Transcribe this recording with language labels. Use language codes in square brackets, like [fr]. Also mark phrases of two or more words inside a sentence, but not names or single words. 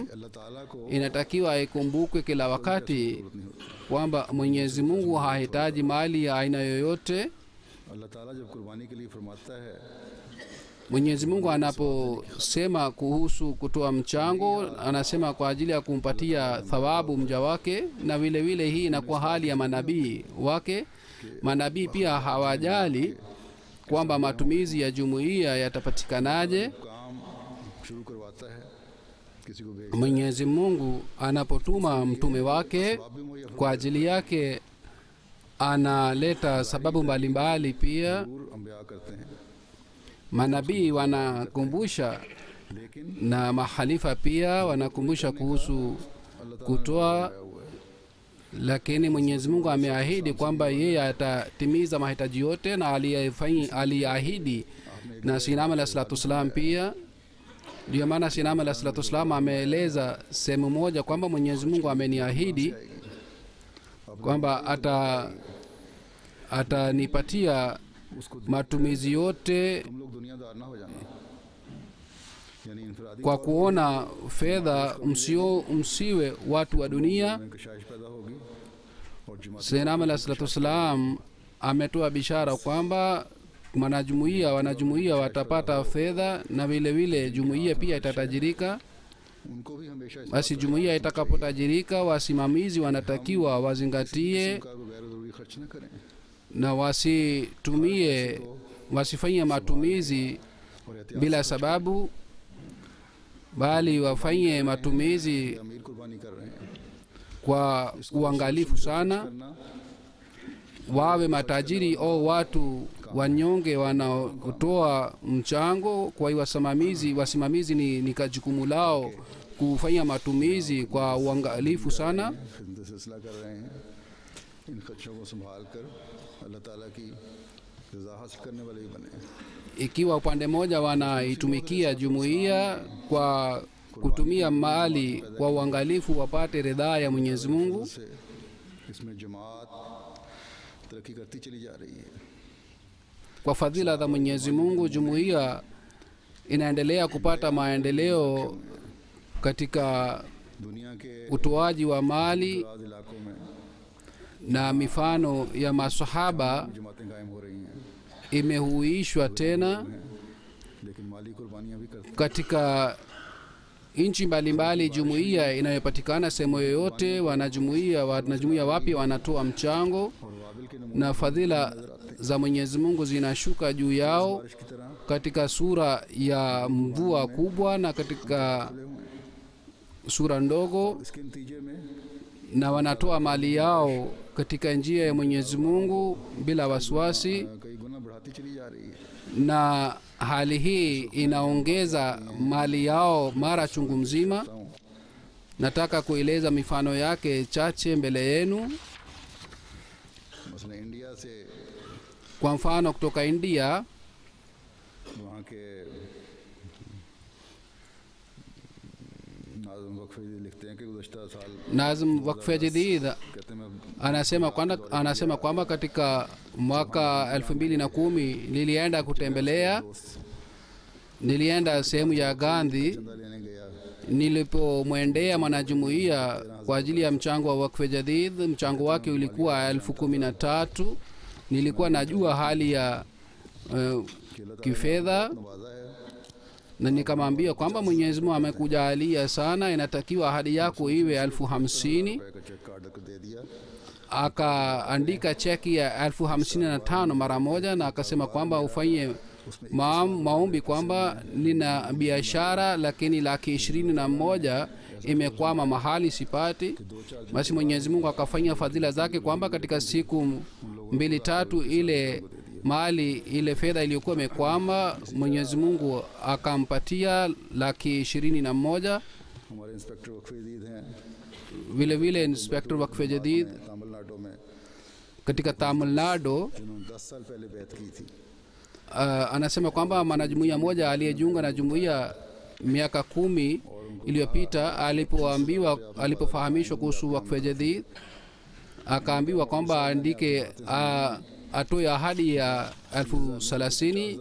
[ur] اللہ تعالیٰ کو [sw] Inatakiwa ikumbukwe kila wakati kwamba mwenyezi mungu hahitaji mali ya aina yoyote. [ur] اللہ تعالیٰ جب قربانی کے لیے فرماتا ہے [sw] Mwenyezi mungu anaposema kuhusu kutoa mchango anasema kwa ajili ya kumpatia thawabu mja wake, na vile vile hii inakuwa hali ya manabii wake. Manabii pia hawajali kwamba matumizi ya jumuiya yatapatikanaje. [ur] کام شروع کرواتا ہے کسی کو بھیج [sw] Mwenyezi mungu anapotuma mtume wake kwa ajili yake analeta sababu mbalimbali pia. [ur] ضرور انبیاء کرتے ہیں, [sw] Manabii wanakumbusha [ur] लेकिन [sw] na mahalifa pia wanakumbusha kuhusu kutoa, lakini Mwenyezi Mungu ameahidi kwamba yeye atatimiza mahitaji yote, na aliahidi na Sinam [ar] عليه الصلاة والسلام [sw] pia. Ndio maana Sinam [ar] عليه الصلاة والسلام [sw] ameeleza sehemu moja kwamba Mwenyezi Mungu ameniahidi kwamba atanipatia matumizi yote [ur] تم لوگ دنیادار نہ ہو جانا، یعنی انفرادی [sw] kwa kuona fedha, msiwe watu wa dunia. [ur] میں کشائش پیدا ہوگی اور جماعت [ar] سيدنا عليه الصلاة والسلام [sw] ametoa bishara kwamba wanajumuiya watapata fedha na vile vile jumuiya pia itatajirika. [ur] ان کو بھی ہمیشہ اس [sw] Basi jumuiya itakapotajirika, wasimamizi wanatakiwa wazingatie [ur] کا غیر ضروری خرچ نہ کریں [sw] na wasifanye matumizi [ur] اور احتیاط [sw] bila sababu, bali wafanye matumizi [ur] امیر قربانی کر رہے ہیں [sw] kwa uangalifu sana. [ur] करना [sw] Wawe matajiri au watu wanyonge wanaotoa mchango. Kwa hiyo wasimamizi ni jukumu lao kufanya matumizi kwa uangalifu sana. [ur] خدمت سلسلہ کر رہے ہیں، ان خرچوں کو سنبھال کر اللہ تعالیٰ کی رضا حاصل کرنے والے بھی بنے. [sw] Ikiwa upande mmoja wanaitumikia jumuiya kwa kutumia mali kwa uangalifu, wapate ridhaa ya Mwenyezi Mungu. [ur] سے اس میں جماعت ترقی کرتی چلی جا رہی ہے. [sw] Kwa fadhila za Mwenyezi Mungu, jumuiya inaendelea kupata maendeleo katika [ur] دنیا کے [sw] utoaji wa mali, [ur] آج علاقوں میں [sw] na mifano ya masahaba [ur] جماعتیں قائم ہو رہی ہیں, [sw] imehuishwa tena [ur] لیکن مالی قربانیاں بھی کرتی [sw] katika nchi mbalimbali. Jumuiya inayopatikana sehemu yoyote, wanajumuiya wapya wanatoa mchango [ur] اور وابل کے نمونے [sw] na fadhila za Mwenyezi Mungu zinashuka juu yao [ur] بارش کی طرح [sw] katika sura ya mvua kubwa na katika sura ndogo, [ur] اس کے نتیجے میں [sw] na wanatoa mali yao katika njia ya Mwenyezi Mungu bila wasiwasi, [ur] کئی گنا بڑھاتی چلی جا رہی ہے. [sw] na hali hii inaongeza mali yao mara chungu mzima. Nataka kueleza mifano yake chache mbele yenu. [ur] مثلاً انڈیا سے [sw] Kwa mfano kutoka India, [ur] وہاں کے ناظم وقف لکھتے ہیں کہ گزشتہ سال [sw] Nazim Wakfe Jadid [ur] کہتے ہیں [sw] anasema kwamba katika mwaka 2010 nilienda sehemu ya Gandhi. [ur] چندہ لینے گیا [sw] Nilipomwendea mwanajumuiya kwa ajili ya mchango wa Wakfe Jadid, mchango wake ulikuwa 13,000. Nilikuwa najua hali ya kifedha, [ur] نوازا ہے [sw] na nikamwambia kwamba Mwenyezi Mungu amekujalia sana, inatakiwa ahadi yako iwe 50,000. [ur] روپے کا چیک کاٹ کر دے دیا [sw] Akaandika cheki ya 55,000 mara moja, na akasema kwamba ufanye maombi kwamba nina biashara lakini 21,000 imekwama mahali sipati. Basi Mwenyezi Mungu akafanya fadhila zake kwamba katika siku 2-3 ile mali ile fedha iliyokuwa imekwama Mwenyezi Mungu akampatia 21,000. [ur] ہمارے انسپکٹر وقف جدید ہیں [sw] Vile vile Inspector Wakfe Jadid [ur] تامل ناڈو میں [sw] katika Tamil Nadu [ur] جنہوں نے 10 سال پہلے بیعت کی تھی [sw] anasema kwamba mwanajumuiya moja aliyejiunga na jumuiya miaka 10 iliyopita alipofahamishwa kuhusu Wakfe Jadid, akaambiwa kwamba aandike atoe ahadi ya 30,000.